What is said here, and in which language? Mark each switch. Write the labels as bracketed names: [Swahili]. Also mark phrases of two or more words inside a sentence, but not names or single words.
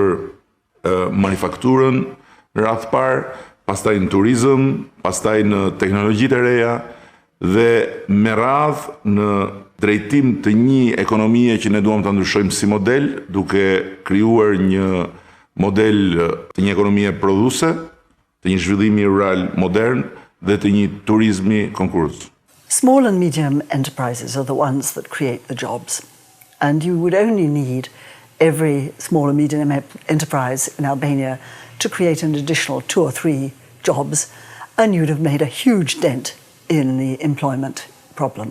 [Albanian] për manufakturën në radhë të parë, pastaj në turizëm, pastaj në teknologjitë e reja dhe me radhë në drejtim të një ekonomie që ne duam ta ndryshojmë si model, duke krijuar një model të një ekonomie prodhuese, të një zhvillimi rural modern dhe të një turizmi konkurrues. [English] Small and medium enterprises are the ones that create the jobs. And you would only need every small and medium enterprise in Albania to create an additional 2 or 3 jobs, and you'd have made a huge dent in the employment problem.